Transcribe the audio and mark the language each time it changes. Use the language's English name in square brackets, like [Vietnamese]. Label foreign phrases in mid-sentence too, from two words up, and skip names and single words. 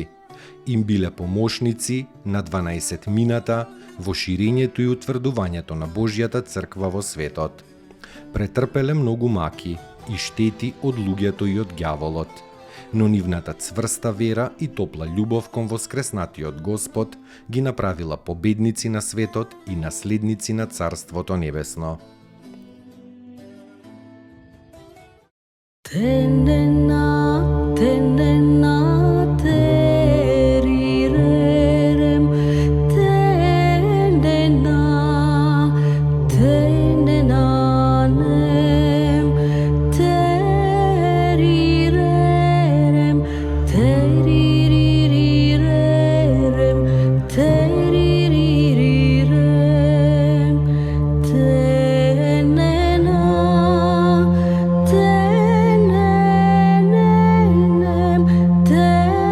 [Macedonian] Им биле помошници на 12 мината во ширењето и утврдувањето на Божјата црква во светот. Претрпеле многу маки и штети од луѓето и од ѓаволот, но нивната цврста вера и топла љубов кон воскреснатиот Господ ги направила победници на светот и наследници на Царството Небесно. Tenena, tenena, terirerem, tenena, tenenanem, terirerem, teririrerem, teririrerem, tenena, tenena.